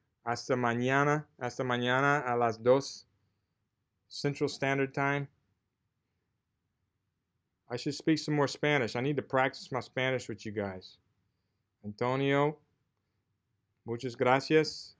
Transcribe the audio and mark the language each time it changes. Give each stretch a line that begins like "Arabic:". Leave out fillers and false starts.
Spanish: Hasta mañana a las 2
English: Central Standard Time. I should speak some more Spanish. I need to practice my Spanish with you guys.
Spanish: Antonio, muchas gracias.